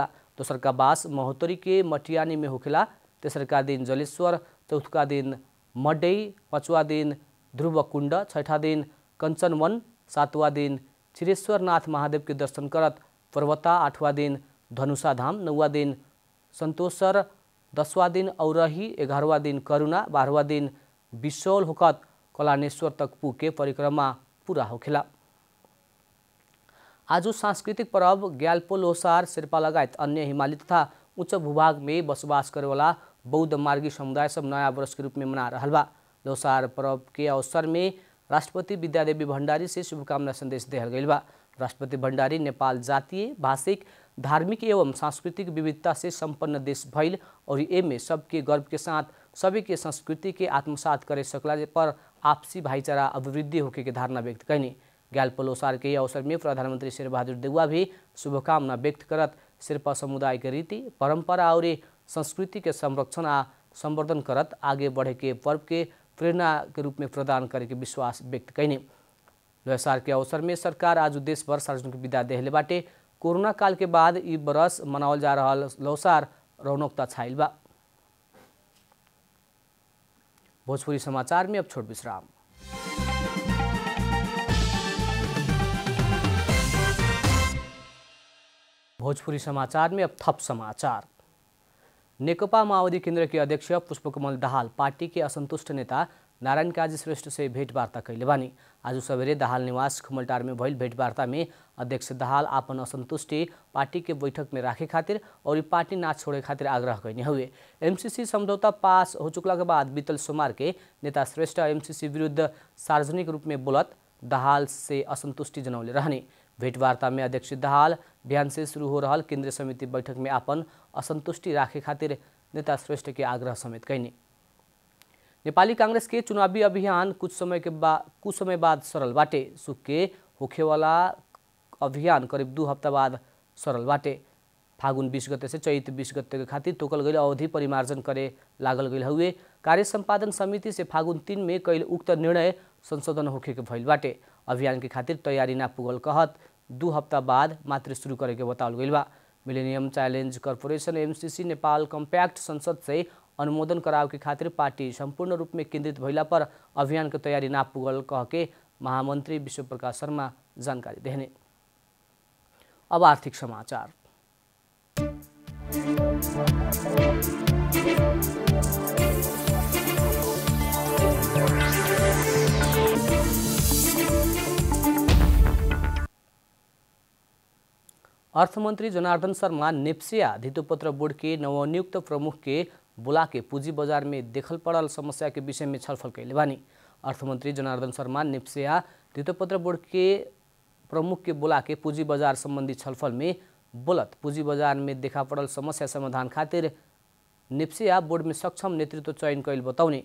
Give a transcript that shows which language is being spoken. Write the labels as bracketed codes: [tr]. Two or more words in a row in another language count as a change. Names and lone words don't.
[bho] दोसर का बास महोत्तरी के मटियानी में होखेला। तेसर का दिन जलेश्वर, चौथा दिन मडई, पांचवा दिन ध्रुवकुंड, छठा दिन कंचनवन, सातवां दिन क्षीरेश्वरनाथ महादेव के दर्शन करत पर्वता, आठवां दिन धनुषा धाम, नौवां दिन संतोषर 10वां दिन औरही, 11वां दिन करुणा, 12वां दिन बिसौल होकत कलानेश्वर तक पुगे परिक्रमा पूरा होखेला। आज सांस्कृतिक पर्व ग्याल्पो लोसार शेर्पा लगायत अन्य हिमाली तथा उच्च भूभाग में बसोबास करेवाला बौद्ध मार्गी समुदाय सब नया वर्ष के रूप में मना रहा बा। लोसार पर्व के अवसर में राष्ट्रपति विद्यादेवी भण्डारी से शुभकामना संदेश दिहल गइल बा। राष्ट्रपति भण्डारी नेपाल जातीय, भाषिक, धार्मिक एवं सांस्कृतिक विविधता से संपन्न देश भइल और एमे सबके गर्व के साथ सभी के संस्कृति के आत्मसात करे सकला पर आपसी भाईचारा अभिवृद्धि होके के धारणा व्यक्त कैनी। ग्याल्पो लोसार के अवसर में प्रधानमंत्री शेरबहादुर देउवा भी शुभकामना व्यक्त करत शेर्पा समुदाय के रीति, परंपरा और संस्कृति के संरक्षण आ संवर्धन करत आगे बढ़े के पर्व के प्रेरणा के रूप में प्रदान करे के विश्वास व्यक्त कैनी। लोसार के अवसर में सरकार आज देश भर सार्वजनिक विदा देहले बाटे। कोरोना काल के बाद ई बरस मनावल जा रहा लोसार रौनकता छाइल बा। भोजपुरी समाचार में अब छोट विश्राम। भोजपुरी समाचार में अब थप समाचार। नेकपा माओवादी केन्द्र के अध्यक्ष पुष्पकमल दाहाल पार्टी के असंतुष्ट नेता नारायण काजी श्रेष्ठ से भेंटवार्ता कैले बानी। आज सवेरे दाहाल निवास खुमलटार में भइल भेंटवार्ता में अध्यक्ष दाहाल आपन असंतुष्टि पार्टी के बैठक में राखे खातिर और पार्टी ना छोड़े खातिर आग्रह कैने हुए। एमसीसी समझौता पास हो चुकला के बाद बीतल सोमवार के नेता श्रेष्ठ एमसीसी विरुद्ध सार्वजनिक रूप में बोलत दाहाल से असंतुष्टि जनौले रहने। भेंटवार्ता में अध्यक्ष दाहाल बिहान से शुरू हो रहा केंद्रीय समिति बैठक में आपन असंतुष्टि राखे खातिर नेता श्रेष्ठ के आग्रह समेत कैनी। नेपाली कांग्रेस के चुनावी अभियान कुछ समय बाद सरल बाटे। सुख के होखेवाला अभियान करीब 2 हफ्ता बाद सरल बाटे। फागुन 20 गते से चैत 20 गते के खातिर तोकल गई अवधि परिमार्जन करे लागल गई हुए कार्य संपादन समिति से फागुन 3 में कईल उक्त निर्णय संशोधन होखे के भइल बाटे। अभियान के खातिर तैयारी ना पुगल कहत 2 हफ्ता बाद मात्र शुरू करे के बतावल गइल बा। मिलेनियम चैलेंज कॉर्पोरेशन एमसीसी नेपाल कम्पैक्ट संसद से अनुमोदन कराव के खातिर पार्टी संपूर्ण रूप में केंद्रित भइला पर अभियान के तैयारी ना पुगल कह के महामंत्री विश्व प्रकाश शर्मा जानकारी देहने। अब आर्थिक समाचार। अर्थमंत्री जनार्दन शर्मा नेप्सिया धितोपत्र बोर्ड के नवनियुक्त प्रमुख के बुला के पूंजी बाजार में देखल पड़ल समस्या के विषय में छलफल कैले बानी। अर्थमंत्री जनार्दन शर्मा नेप्सिया धितोपत्र बोर्ड के प्रमुख के बुला के पूंजी बाजार संबंधी छलफल में बोलत पूंजी बाजार में देखा पड़ल समस्या समाधान खातिर नेप्सिया बोर्ड में सक्षम नेतृत्व चयन कैल बताउने।